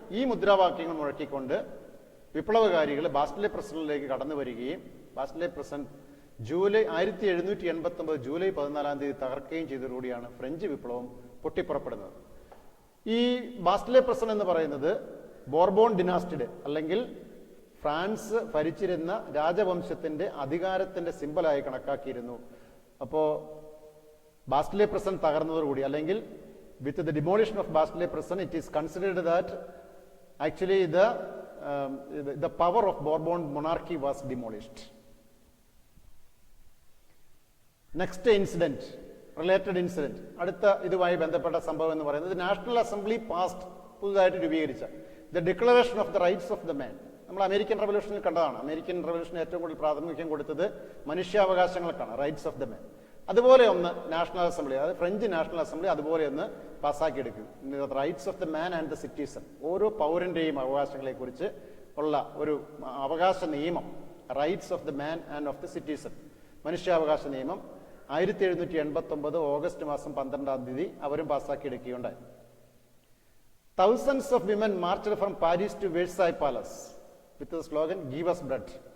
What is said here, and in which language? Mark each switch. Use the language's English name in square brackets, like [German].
[Malayalam] ഈ മുദ്രാവാക്യങ്ങൾ മുഴക്കിക്കൊണ്ട് വിപ്ലവകാരികൾ ബാസ്റ്റിലെ പ്രസിഡന്റിലേക്ക് കടന്നു വരികയും ബാസ്റ്റിലെ പ്രസിഡന്റ് 1789 ജൂലൈ 14 തകർക്കുകയും ചെയ്തതോടുകൂടിയാണ് ഫ്രഞ്ച് വിപ്ലവം പൊട്ടിപ്പുറപ്പെടുന്നത്. ഈ ബാസ്റ്റിലെ പ്രസൻ എന്ന് പറയുന്നത് ബോർബോൺ ഡിനാസ്റ്റിയുടെ അല്ലെങ്കിൽ ഫ്രാൻസ് ഭരിച്ചിരുന്ന രാജവംശത്തിന്റെ അധികാരത്തിന്റെ സിമ്പലായി കണക്കാക്കിയിരുന്നു. അപ്പോൾ ബാസ്റ്റിലെ പ്രസൻ തകർന്നതോടുകൂടി അല്ലെങ്കിൽ [English] with the demolition of Bastille prison, it is considered that actually the power of Bourbon monarchy was demolished. Next incident, related incident, [Malayalam] അടുത്ത ഇതുമായി ബന്ധപ്പെട്ട സംഭവം എന്ന് പറയുന്നത് നാഷണൽ അസംബ്ലി പാസ്റ്റ് പുതുതായിട്ട് രൂപീകരിച്ച the declaration of the rights of the man. നമ്മൾ American റവല്യൂഷനിൽ കണ്ടതാണ്. അമേരിക്കൻ റവല്യൂഷന് ഏറ്റവും കൂടുതൽ പ്രാതിനിധ്യം കൊടുത്തത് മനുഷ്യാവകാശങ്ങൾക്കാണ്, റൈറ്റ്സ് ഓഫ് ദ മാൻ. അതുപോലെ ഒന്ന് നാഷണൽ അസംബ്ലി, അതായത് ഫ്രഞ്ച് നാഷണൽ അസംബ്ലി അതുപോലെ ഒന്ന് പാസ്സാക്കിയെടുക്കും. Rights of the man and the citizen, ഓരോ പൗരന്റെയും അവകാശങ്ങളെ കുറിച്ച് ഉള്ള ഒരു അവകാശ നിയമം, rights of the man and of the citizen, മനുഷ്യാവകാശ നിയമം 1789 ഓഗസ്റ്റ് മാസം 12 അവരും പാസ്സാക്കിയെടുക്കുകയുണ്ടായി. [English] Thousands of women marched from Paris to Versailles Palace with the slogan "Give us bread."